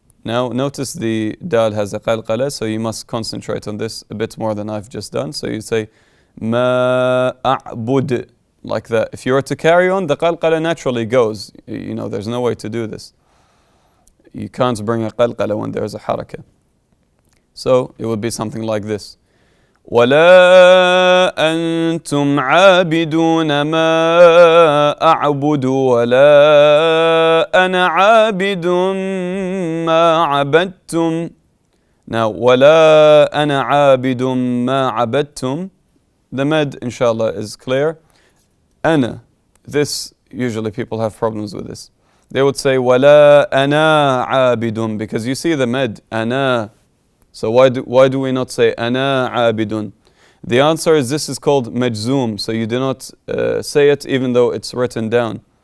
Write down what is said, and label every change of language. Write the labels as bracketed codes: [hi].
[en] Now notice the dal has a qalqala, so you must concentrate on this a bit more than I've just done. So you say [ar] ما أعبد, [en] like that. If you were to carry on, the qalqala naturally goes. There's no way to do this. You can't bring a qalqala when there's a harakah. So it would be something like this. [ar] ولا أنتم عابدون ما أعبد ولا أنا عابد ما عبدتم. [en] Now [ar] ولا أنا عابد ما عبدتم. [en] The med, inshallah, is clear. أنا, this usually people have problems with this. They would say [ar] ولا أنا عابد, [en] because you see the med أنا. So why do we not say [ar] أنا عابد? [en] The answer is this is called majzoom, so you do not say it even though it's written down.